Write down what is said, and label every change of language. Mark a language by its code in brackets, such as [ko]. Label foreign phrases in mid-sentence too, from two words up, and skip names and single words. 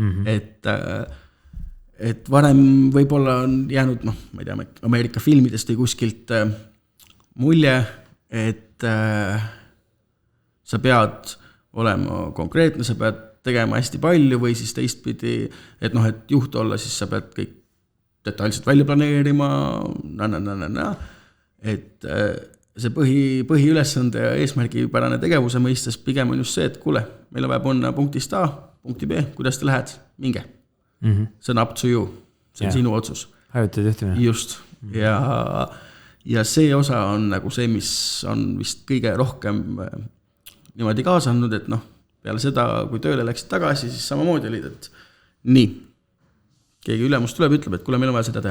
[et] Et varem võib-olla on jäänud, ma ei tea, Ameerika filmidest või kuskilt mulje, et sa pead olema konkreetne, sa pead tegema hästi palju või siis teistpidi, et et juht olla, siis sa pead kõik detailselt välja planeerima, et see põhiülesande ja eesmärgipärane tegevuse mõistes pigem on just see, et kuule, meil on vaja panna punktist A, punkti B, kuidas te lähed, minge. See on [en] up to you, [et] see on sinu otsus. Hajutid juhtimine. Just, ja see osa on nagu see, mis on vist kõige rohkem niimoodi kaasa andnud, et peale seda, kui tööle läksid tagasi, siis samamoodi olid, et nii, keegi ülemus tuleb, ütleb, et kuule, meil on vaja seda teha.